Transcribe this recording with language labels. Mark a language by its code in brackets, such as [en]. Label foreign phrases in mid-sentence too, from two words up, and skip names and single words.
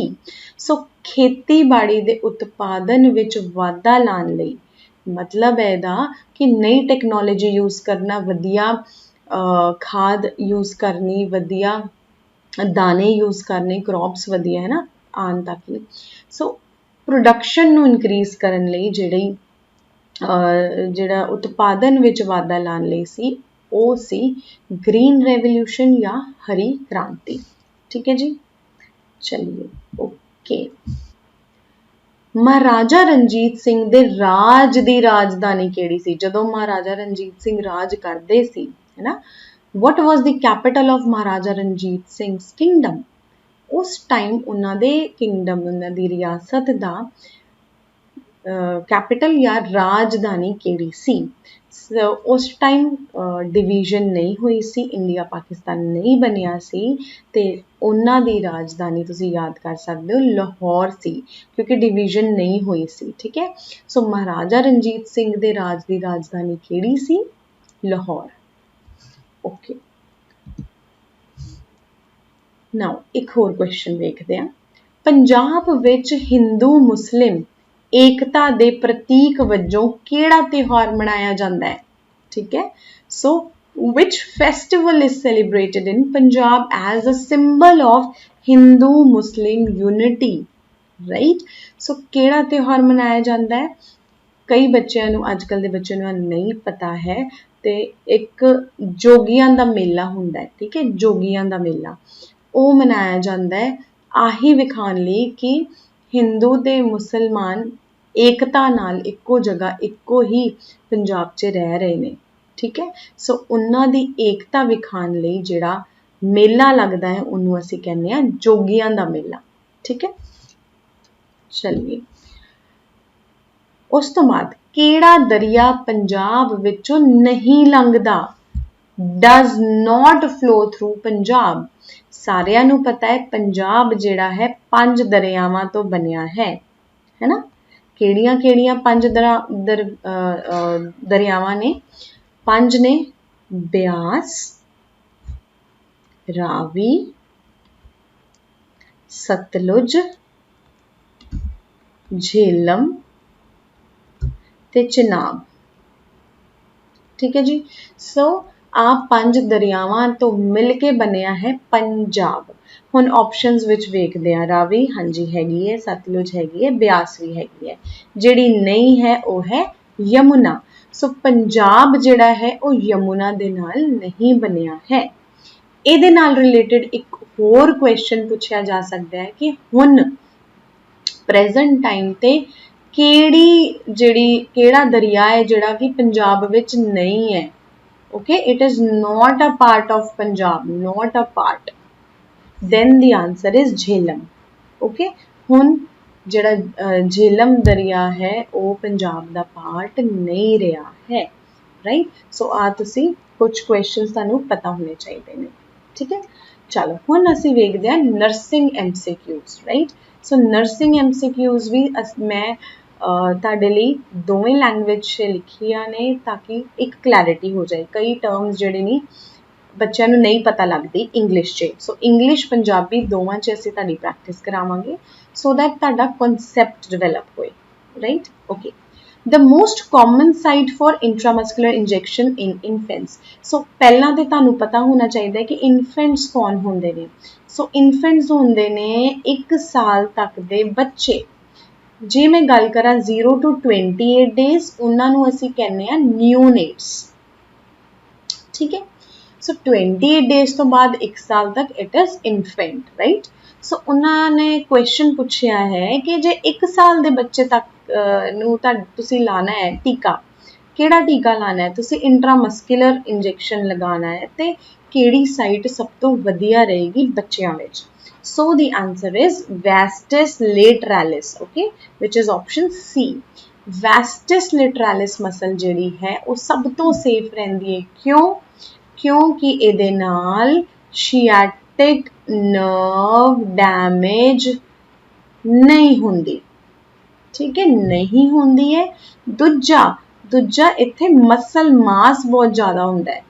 [pa] ਸੋ ਖੇਤੀਬਾੜੀ ਦੇ ਉਤਪਾਦਨ ਵਿਚ ਵਾਧਾ ਲਾਣ ਲਈ, ਮਤਲਬ ਹੈ ਇਹਦਾ ਕਿ ਨਈ [en] technology use [pa] ਕਰਨਾ, ਵਧੀਆ ਖਾਦ ਯੂਜ਼ ਕਰਨੀ, ਵਧੀਆ ਦਾਣੇ ਯੂਜ਼ ਕਰਨੇ, ਕ੍ਰੌਪਸ ਵਧੀਆ, ਹੈ ਨਾ, ਆਨ ਤਾਕਿ ਸੋ ਪ੍ਰੋਡਕਸ਼ਨ ਨੂੰ ਇਨਕ੍ਰੀਜ਼ ਕਰਨ ਲਈ ਜਿਹੜਾ ਉਤਪਾਦਨ ਵਿਚ ਵਾਧਾ ਲਾਣ ਲਈ ਸੀ ਉਹ ਸੀ [en] green revolution [pa] ਯਾ ਹਰੀ ਕ੍ਰਾਂਤੀ। ਠੀਕ ਹੈ ਜੀ, ਚਲੀਏ ਓਕੇ। ਮਹਾਰਾਜਾ ਰਣਜੀਤ ਸਿੰਘ ਦੇ ਰਾਜ ਦੀ ਰਾਜਧਾਨੀ ਕੇੜੀ ਸੀ? ਜਦੋਂ ਮਹਾਰਾਜਾ ਰਣਜੀਤ ਸਿੰਘ ਰਾਜ ਕਰਦੇ ਸੀ, ਹੈ ਨਾ, [en] what was the capital of महाराजा रणजीत सिंह किंगडम? [pa] ਉਸ ਟਾਈਮ ਉਨ੍ਹਾਂ ਦੇ ਕਿੰਗਡਮ, ਉਨ੍ਹਾਂ ਦੀ ਰਿਆਸਤ ਦਾ ਕੈਪੀਟਲ ਯਾ ਰਾਜਧਾਨੀ ਕੇੜੀ ਸੀ? ਉਸ ਟਾਈਮ ਡਿਵੀਜ਼ਨ ਨਹੀਂ ਹੋਈ ਸੀ, ਇੰਡੀਆ ਪਾਕਿਸਤਾਨ ਨਹੀਂ ਬਣਿਆ ਸੀ, ਤੇ ਉਨ੍ਹਾਂ ਦੀ ਰਾਜਧਾਨੀ ਤੁਸੀਂ ਯਾਦ ਕਰ ਸਕਦੇ ਹੋ ਲਾਹੌਰ ਸੀ, ਕਿਉਂਕਿ ਡਿਵੀਜ਼ਨ ਨਹੀਂ ਹੋਈ ਸੀ। ਠੀਕ ਹੈ, ਸੋ ਮਹਾਰਾਜਾ ਰਣਜੀਤ ਸਿੰਘ ਦੇ ਰਾਜ ਦੀ ਰਾਜਧਾਨੀ ਕੇੜੀ ਸੀ? लाहौर। [en] okay, now [pa] ਇਕ ਹੋਰ ਕੁਐਸਚਨ ਦੇਖਦੇ ਹੈਂ। ਪੰਜਾਬ ਵਿਚ ਹਿੰਦੂ ਮੁਸਲਿਮ ਏਕਤਾ ਦੇ ਪ੍ਰਤੀਕ ਵਜੋਂ ਕੇੜਾ ਤਿਉਹਾਰ ਮਨਾਇਆ ਜਾਂਦਾ ਹੈ? ਠੀਕ ਹੈ, [en] सो which festival is celebrated in Punjab as a symbol of Hindu Muslim unity, right? [pa] So ਕੇੜਾ ਤਿਉਹਾਰ ਮਨਾਇਆ ਜਾਂਦਾ ਹੈ? ਕਈ ਬੱਚਿਆਂ ਨੂੰ, ਅਜਕਲ ਦੇ ਬੱਚਿਆਂ ਨੂੰ ਨਹੀਂ ਪਤਾ ਹੈ, ਤੇ ਇੱਕ ਜੋਗੀਆਂ ਦਾ ਮੇਲਾ ਹੁੰਦਾ ਹੈ। ਠੀਕ ਹੈ, ਜੋਗੀਆਂ ਦਾ ਮੇਲਾ ਉਹ ਮਨਾਇਆ ਜਾਂਦਾ ਹੈ ਆਹੀ ਵਿਖਾਣ ਲਈ ਕਿ ਹਿੰਦੂ ਤੇ ਮੁਸਲਮਾਨ ਏਕਤਾ ਨਾਲ ਇੱਕੋ ਜਗ੍ਹਾ ਇੱਕੋ ਹੀ ਪੰਜਾਬ 'ਚ ਰਹਿ ਰਹੇ ਨੇ। ਠੀਕ ਹੈ, ਸੋ ਉਹਨਾਂ ਦੀ ਏਕਤਾ ਵਿਖਾਣ ਲਈ ਜਿਹੜਾ ਮੇਲਾ ਲੱਗਦਾ ਹੈ ਉਹਨੂੰ ਅਸੀਂ ਕਹਿੰਦੇ ਆ ਜੋਗੀਆਂ ਦਾ ਮੇਲਾ। ਠੀਕ ਹੈ, ਚਲਿਏ ਉਸ ਤੋਂ ਬਾਅਦ ਕਿਹੜਾ ਦਰਿਆ ਪੰਜਾਬ ਵਿੱਚੋਂ ਨਹੀਂ ਲੰਘਦਾ? [en] does not flow through पंजाब। [pa] ਸਾਰਿਆਂ ਨੂੰ ਪਤਾ ਹੈ ਪੰਜਾਬ ਜਿਹੜਾ ਹੈ 5 ਦਰਿਆਵਾਂ ਤੋ ਬਣਿਆ ਹੈ ਨਾ। ਕਿਹੜੀਆਂ ਕਿਹੜੀਆਂ 5 ਦਰਿਆਵਾਂ ਨੇ? 5 ਨੇ, ਬਿਆਸ, ਰਾਵੀ, ਸਤਲੁਜ, ਜੇਹਲਮ ਤੇ ਚਨਾਬ। ਠੀਕ ਹੈ ਜੀ, ਸੋ ਆ 5 ਦਰਿਆਵਾਂ ਤੋਂ ਮਿਲ ਕੇ ਬਣਿਆ ਹੈ ਪੰਜਾਬ। ਹੁਣ ਆਪਸ਼ਨਸ ਵਿੱਚ ਵੇਖਦੇ ਆ, ਰਾਵੀ ਹਾਂਜੀ ਹੈਗੀ ਹੈ, ਸਤਲੁਜ ਹੈਗੀ ਹੈ, ਬਿਆਸ ਵੀ ਹੈਗੀ ਹੈ, ਜਿਹੜੀ ਨਹੀਂ ਹੈ ਉਹ ਹੈ ਯਮੁਨਾ। ਸੋ ਪੰਜਾਬ ਜਿਹੜਾ ਹੈ ਉਹ ਯਮੁਨਾ ਦੇ ਨਾਲ ਨਹੀਂ ਬਣਿਆ ਹੈ। ਇਹਦੇ ਨਾਲ ਰਿਲੇਟਡ ਇੱਕ ਹੋਰ ਕੁਐਸਚਨ ਪੁੱਛਿਆ ਜਾ ਸਕਦਾ ਹੈ ਕਿ ਹੁਣ [en] present time [pa] ਤੇ ਕਿਹੜਾ ਦਰਿਆ ਹੈ ਜਿਹੜਾ ਕਿ ਪੰਜਾਬ ਵਿੱਚ ਨਹੀਂ ਹੈ। [en] okay, it is not a part of Punjab, not a part, then the answer is Jhelum। [pa] okay, ਹੁਣ ਜਿਹੜਾ झेलम ਦਰਿਆ ਹੈ ਉਹ ਪੰਜਾਬ ਦਾ ਪਾਰਟ ਨਹੀਂ ਰਿਹਾ ਹੈ। ਰਾਈਟ, ਸੋ ਆ ਤੁਸੀਂ ਕੁਝ ਕੁਐਸਚਨਸ ਤੁਹਾਨੂੰ ਪਤਾ ਹੋਣੇ ਚਾਹੀਦੇ ਨੇ। ਠੀਕ ਹੈ, ਚਲੋ ਹੁਣ ਅਸੀਂ ਵੇਖਦੇ ਹਾਂ [en] nursing MCQs. [pa] ਰਾਈਟ, ਸੋ [en] nursing MCQs [pa] ਵੀ ਮੈਂ ਤੁਹਾਡੇ ਲਈ ਦੋਵੇਂ ਲੈਂਗੁਏਜ 'ਚ ਲਿਖੀਆਂ ਨੇ ਤਾਂ ਕਿ ਇੱਕ ਕਲੈਰਿਟੀ ਹੋ ਜਾਏ। ਕਈ ਟਰਮਸ ਜਿਹੜੇ ਨੇ ਬੱਚਿਆਂ ਨੂੰ ਨਹੀਂ ਪਤਾ ਲੱਗਦੀ ਇੰਗਲਿਸ਼ 'ਚ, ਸੋ ਇੰਗਲਿਸ਼ ਪੰਜਾਬੀ ਦੋਵਾਂ 'ਚ ਅਸੀਂ ਤੁਹਾਡੀ ਪ੍ਰੈਕਟਿਸ ਕਰਾਵਾਂਗੇ [en] so that [pa] ਤੁਹਾਡਾ [en] concept develop [pa] ਹੋਏ। [en] right, okay. The most common site for intramuscular injection in infants। [pa] ਸੋ ਪਹਿਲਾਂ ਤੇ ਤੁਹਾਨੂੰ ਪਤਾ ਹੋਣਾ ਚਾਹੀਦਾ ਹੈ ਕਿ ਇਨਫੈਂਟਸ ਕੌਣ ਹੁੰਦੇ ਨੇ। ਸੋ ਇਨਫੈਂਟਸ ਹੁੰਦੇ ਨੇ 1 ਸਾਲ ਤੱਕ ਦੇ ਬੱਚੇ। ਜੇ ਮੈਂ ਗੱਲ ਕਰਾਂ [en] 0 to 28 days, [pa] ਉਹਨਾਂ ਨੂੰ ਅਸੀਂ ਕਹਿੰਦੇ ਆ ਨਿਓਨੇਟਸ। ਠੀਕ ਹੈ, ਸੋ 28 days ਤੋਂ ਬਾਅਦ 1 ਸਾਲ ਤੱਕ [en] it is infant. [pa] ਰਾਈਟ, ਸੋ ਉਹਨਾਂ ਨੇ ਕੁਐਸਚਨ ਪੁੱਛਿਆ ਹੈ ਕਿ ਜੇ 1 ਸਾਲ ਦੇ ਬੱਚੇ ਤੱਕ ਨੂੰ ਤੁਸੀਂ ਲਾਣਾ ਹੈ ਟੀਕਾ, ਕਿਹੜਾ ਟੀਕਾ ਲਾਣਾ ਹੈ ਤੁਸੀਂ? [en] intramuscular injection [pa] ਲਗਾਉਣਾ ਹੈ ਤੇ ਕਿਹੜੀ ਸਾਈਟ ਸਭ ਤੋਂ ਵਧੀਆ ਰਹੇਗੀ ਬੱਚਿਆਂ ਵਿੱਚ? [en] So the answer is vastus lateralis, okay, which is option C। vastus lateralis muscle [pa] ਜਿਹੜੀ ਹੈ ਉਹ ਸਭ ਤੋਂ ਸੇਫ ਰਹਿੰਦੀ ਹੈ। ਕਿਉਂ? ਕਿਉਂਕਿ ਇਹਦੇ ਨਾਲ [en] sciatic nerve damage [pa] ਨਹੀਂ ਹੁੰਦੀ। ਠੀਕ ਹੈ, ਨਹੀਂ ਹੁੰਦੀ ਹੈ। ਦੂਜਾ ਇੱਥੇ ਮਸਲ ਮਾਸ ਬਹੁਤ ਜ਼ਿਆਦਾ ਹੁੰਦਾ ਹੈ।